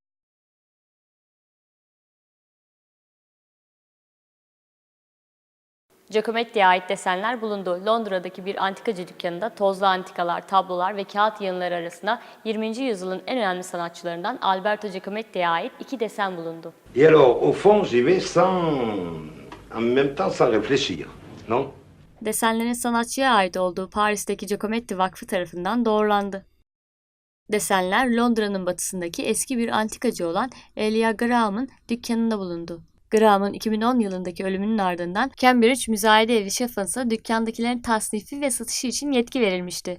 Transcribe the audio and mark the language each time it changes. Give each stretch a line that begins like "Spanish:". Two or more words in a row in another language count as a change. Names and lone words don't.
Turkish: Giacometti'ye ait desenler bulundu. Londra'daki bir antikacı dükkanında tozlu antikalar, tablolar ve kağıt yığınları arasında 20. yüzyılın en önemli sanatçılarından Alberto Giacometti'ye ait 2 desen bulundu.
French: Et alors, au fond, j'y vais en même temps sans réfléchir, non?
Turkish: Desenlerin sanatçıya ait olduğu Paris'teki Giacometti Vakfı tarafından doğrulandı. Desenler Londra'nın batısındaki eski bir antikacı olan Elia Graham'ın dükkanında bulundu. Graham'ın 2010 yılındaki ölümünün ardından Cambridge Müzayede Evi Sheffens'a dükkandakilerin tasnifi ve satışı için yetki verilmişti.